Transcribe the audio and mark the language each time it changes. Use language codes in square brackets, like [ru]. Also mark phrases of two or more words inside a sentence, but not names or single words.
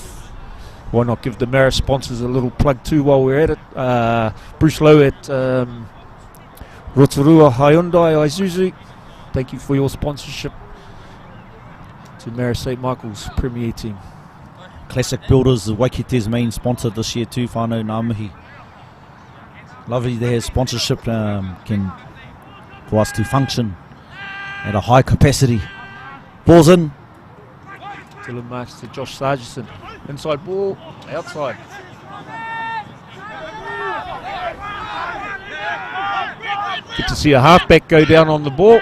[en] Why not give the Marist sponsors a little plug too while we're at it? Bruce Lowe at Rotorua Hyundai Isuzu. Thank you for your sponsorship to Marist St. Michael's Premier Team. Classic Builders, the Waikite's main sponsor this year too, [mi] whānau ngā mihi. [en] Lovely their sponsorship can for us to function at a high capacity. Ball's in. Dylan marks to Josh Sargison. Inside ball, outside. Good to see a halfback go down on the ball.